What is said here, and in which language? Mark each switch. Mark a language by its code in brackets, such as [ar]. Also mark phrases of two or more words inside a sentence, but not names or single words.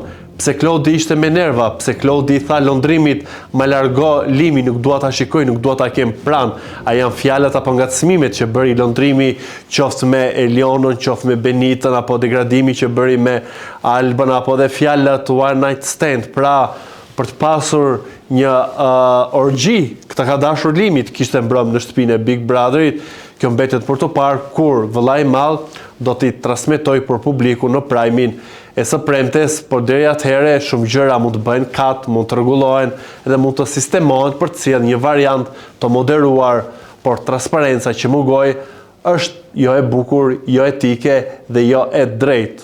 [sq] Pse Klodi ishte me nerva, pse Klodi i tha Londrimit ma largo Limi, nuk dua ta shikoj, nuk dua ta kem pranë. A janë fjalët apo ngacmimet që bëri Londrimi, qoftë me Elionën, qoftë me Benitën, apo degradimi që bëri me Albën, apo dhe fjalët [en] one night stand, [sq] pra për të pasur një orgji, këta ka dashur Limi të kishte mbrëm në shtëpinë e Big Brotherit, kjo mbetet për të parë kur vëllai i madh do t'i transmetoj për publiku në prajmin e së premtes, por deri atëherë shumë gjëra mund të bëhen kat, mund të rregullohen dhe mund të sistemohen për të sjellë një variant të moderuar, por transparenca që mungoi është jo e bukur, jo etike dhe jo e drejtë.